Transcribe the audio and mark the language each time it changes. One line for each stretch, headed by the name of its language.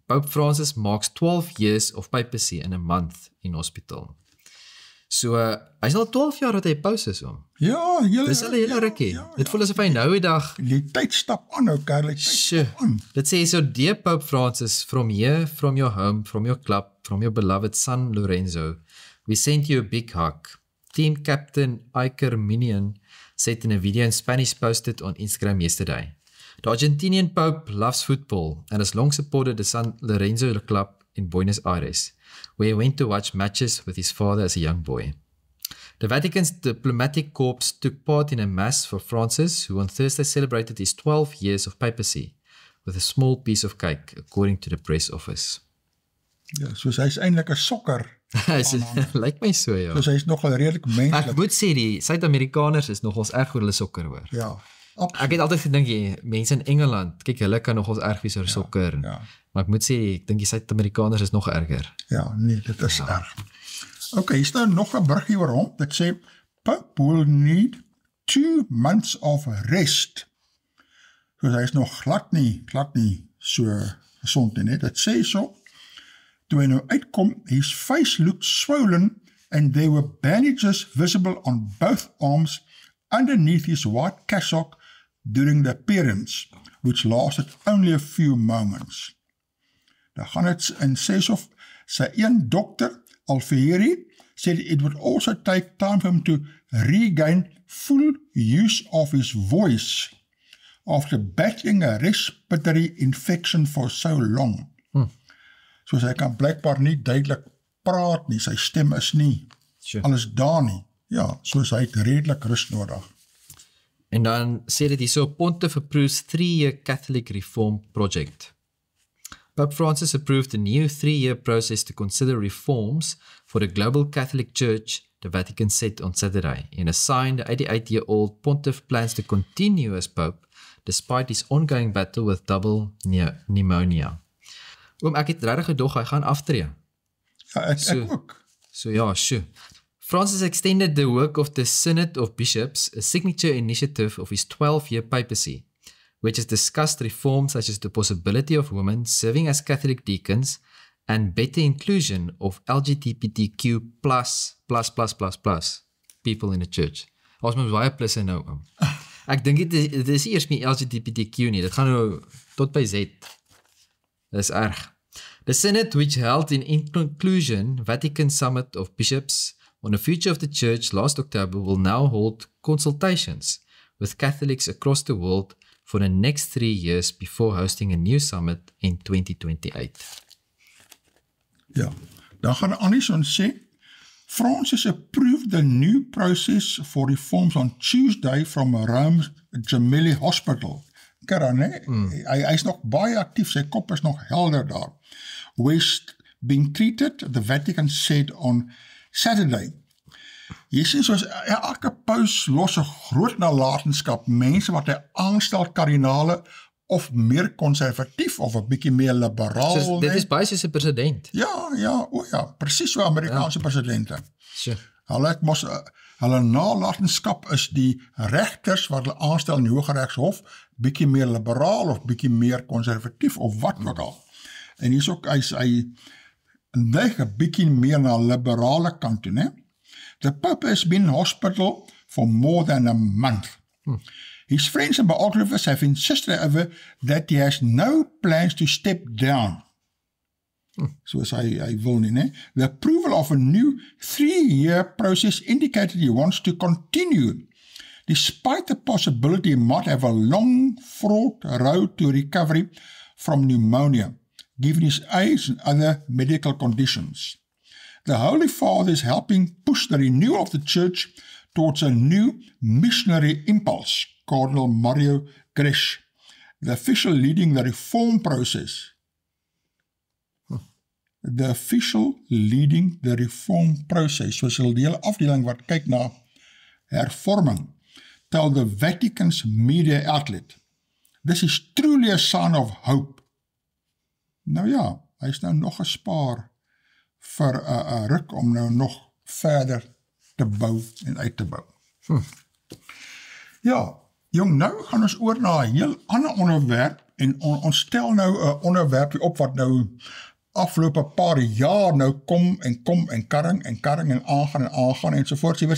English: Pope Francis marks 12 years of papacy in a month in hospital.
Afrikaans: So, hy's al 12 jaar dat hy paus is hom. Ja, dis al 'n hele rukkie. Dit voel asof hy nou die dag die tyd stap aan nou, Karel. Dit sê so,
English: dear Pope Francis, from here, from your home, from your club, from your beloved son Lorenzo, we send you a big hug. Team captain Iker Minion said in a video in Spanish posted on Instagram yesterday. The Argentinian Pope loves football and has long supported the San Lorenzo club in Buenos Aires, where he went to watch matches with his father as a young boy. The Vatican's diplomatic corps took part in a mass for Francis, who on Thursday celebrated his 12 years of papacy with a small piece of cake, according to the press office.
Afrikaans: Ja, soos hy is eintlik 'n sokker. Lyk my so, ja. Soos hy is nogal redelik menslik. Ek moet sê, die Suid-Amerikaners is nogals erg oor hulle sokker hoor. Ja, absoluut. Ek het altyd gedink, mense in Engeland, kyk, hulle kan nogals erg wees oor sokker. Maar ek moet sê, ek dink die Suid-Amerikaners is nog erger. Ja, nee, dit is erg. Okay, hier staan nog 'n bruggie oor hom. Dit sê,
English: Pope will need 2 months of rest.
Afrikaans: So hy is nog glad nie so gesond nie. Dit sê so, toe hy nou uitkom,
English: his face looked swollen and there were bandages visible on both arms underneath his white cassock during the appearance, which lasted only a few moments.
Afrikaans: Dan gaan het en sê so, sy een dokter,
English: Alfieri, said it would also take time for him to regain full use of his voice after battling a respiratory infection for so long.
Afrikaans: So hy kan blijkbaar nie duidelik praat nie, sy stem is nie alles daar nie. Ja, soos hy het redelik rus nodig. En dan sê dit hierso,
English: Pontiff approves 3-year Catholic Reform Project. Pope Francis approved a new 3-year process to consider reforms for the global Catholic Church, the Vatican said on Saturday. In a sign, the 88-year-old Pontiff plans to continue as Pope despite his ongoing battle with double pneumonia.
Afrikaans: Ek het regtig gedog, hy gaan aftree. Ja, ek ook. So ja, sure.
English: Francis extended the work of the Synod of Bishops, a signature initiative of his 12-year papacy, which has discussed reforms such as the possibility of women serving as Catholic deacons and better inclusion of LGBTQ plus people in the church.
Afrikaans: Ons moet baie plusse nou. Ek dink dit is eers nie LGBTQ nie, dit gaan nou tot by Z. Dis erg.
English: The Synod, which held in conclusion Vatican Summit of Bishops on the future of the Church last October, will now hold consultations with Catholics across the world for the next 3 years before hosting a new summit in 2028.
Afrikaans: Ja, dan gaan Anderson sê,
English: Francis approved the new process for reforms on Tuesday from Rome's Gemelli Hospital. Kira, né?
Afrikaans: Hy is nog baie actief, sy kop is nog helder daar.
English: Where's being treated, the Vatican said on Saturday.
Afrikaans: Jy sien, soos elke paus los 'n groot nalatenskap, mense wat hy aanstel kardinale of meer konservatief of 'n bietjie meer liberaal. So, dit is baie soos 'n president. Ja, presies so Amerikaanse presidente. Sure. Hulle nalatenskap is die regters wat hulle aanstel in die Hooggeregshof bietjie meer liberaal of bietjie meer konservatief of wat ook al. En hier is ook hy neig 'n bietjie meer na liberale kant toe, né?
English: The Pope has been in hospital for more than a month. His friends and biographers have insisted over that he has no plans to step down.
Afrikaans: Soos hy wil nie, né?
English: The approval of a new 3-year process indicated he wants to continue, despite the possibility he might have a long, fraught road to recovery from pneumonia, given his age and other medical conditions. The Holy Father is helping push the renewal of the Church towards a new missionary impulse, Cardinal Mario Gresh, the official leading the reform process. The official leading the reform process,
Afrikaans: soos 'n hele afdeling wat kyk na hervorming,
English: tell the Vatican's media outlet. This is truly a sign of hope.
Afrikaans: Nou ja, hy is nou nog gespaar vir 'n ruk om nou nog verder te bou en uit te bou. Ja, jong, nou gaan ons oor na 'n heel ander onderwerp en ons stel nou 'n onderwerpie op wat nou afgelope paar jaar nou kom en karring en aangaan ensovoorts.